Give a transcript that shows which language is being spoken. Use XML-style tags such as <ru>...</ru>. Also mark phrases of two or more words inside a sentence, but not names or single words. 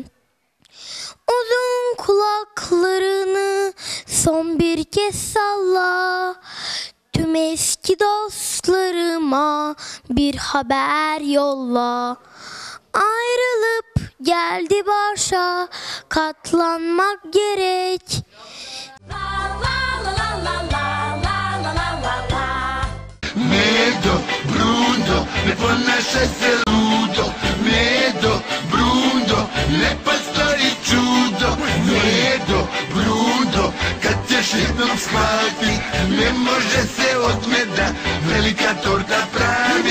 <tr>Uzun kulaklarını son bir kez salla. Tüm eski dostlarıma bir haber yolla. Ayrılıp geldi başa, katlanmak gerek.</tr> <sr>Medo, Bruno, ne ponašaj se ludo. Medo, Bruno, lepa stvari čudo. Medo, Bruno, kad ćeš jednom shvati, ne može se od meda velika torta pravi.</sr>